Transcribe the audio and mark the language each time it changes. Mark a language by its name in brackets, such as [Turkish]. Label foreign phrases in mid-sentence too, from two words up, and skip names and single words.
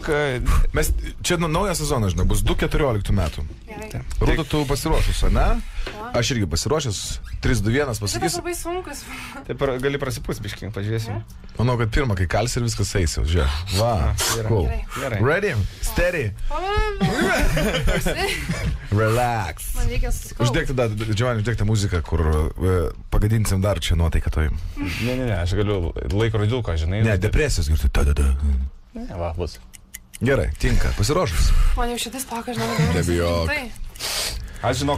[Lithuanian] Mes čia naujas sezonas, žinok, bus 2014 metų. Gerai. Rūta, tu pasiruošus, ne? Aš irgi pasiruošęs. 3, 2, 1 Šitas pasakysiu. labai sunkus. taip gali prasipūs biškį, pažiūrėsim. Manau, kad pirmą, kai kalsi ir viskas eis jau. Žiūrėk. Va. Cool. Gerai. [English] Ready? Steady. Relax. [Lithuanian] Man reikia susikaupt. Uždėk tada, Giovanni, uždėk tą muziką, kur pagadinsim dar čia nuotaiką toj. Ne, aš galiu laikrodžiuką, žinai. Ne, depresijos girti. Ne, va, bus. Gerai, tinka. Pasiruošus. Man jau šitas plaka, žinau. Nebijok. Aš žinok,